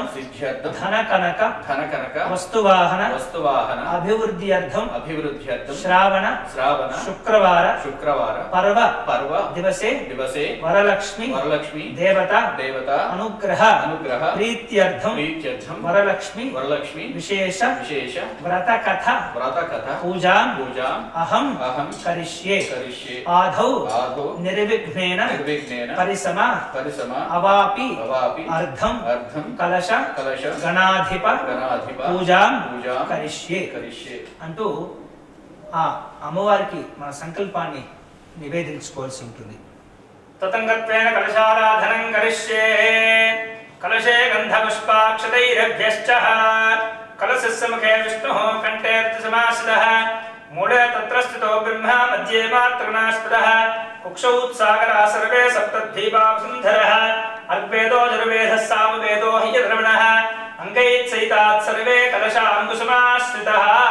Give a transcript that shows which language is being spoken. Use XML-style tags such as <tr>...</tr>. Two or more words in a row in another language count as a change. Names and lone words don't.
<sa>धन कनक वस्तुवाहन अभिवृद्ध्यर्थं श्रावण शुक्रवार पर्व दिवसे वरलक्ष्मी देवता अनुग्रह प्रीत्यर्थं वरलक्ष्मी विशेष व्रत कथा पूजा अहम करिष्ये आदौ निर्विघ्नेन परिसमा अवापि अर्धं कलश गणाधिप पूजा करिष्ये</sa> <te>అంటూ ఆ అమ్మవారికి మన సంకల్పాన్ని నివేదించుకోవాల్సి ఉంటుంది.</te> <sa>తతంగత్వేన కలశారాధనం కరిష్యే कलशे गंधपुष्पाक्षतैरभ्यश्च कलशस्य मुखे विष्णुः कंठेऽर्धसमाश्रितः मूले तत्र स्थितो ब्रह्मा मध्ये मातृगणास्पदः कुक्षौत्सागरा सर्वे सप्तद्वीपावसुन्धरः अर्वेदो यजुर्वेदः सामवेदो हि यद्रमणः अङ्गैः सर्वे कलशाङ्कुशमाश्रितः</sa>